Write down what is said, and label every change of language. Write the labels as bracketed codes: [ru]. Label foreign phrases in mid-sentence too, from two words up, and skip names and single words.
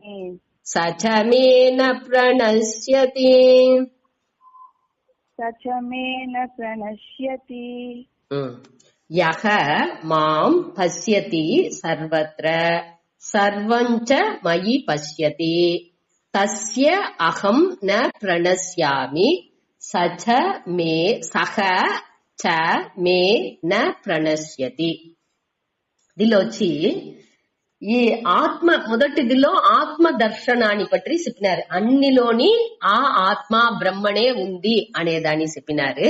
[sa] स च मे न प्रणश्यति. स च मे न प्रणश्यति यः मां पश्यति सर्वत्र सर्वं च मयि पश्यति तस्य अहं न प्रणश्यामि सह च मे न प्रणश्यति. [te] దీనిలో వచ్చి ఈ ఆత్మ మొదటిదిలో ఆత్మ దర్శనాన్ని పట్టి చెప్పినారు. అన్నిలోని ఆ ఆత్మ బ్రహ్మనే ఉంది అనేదాన్ని చెప్పినారు.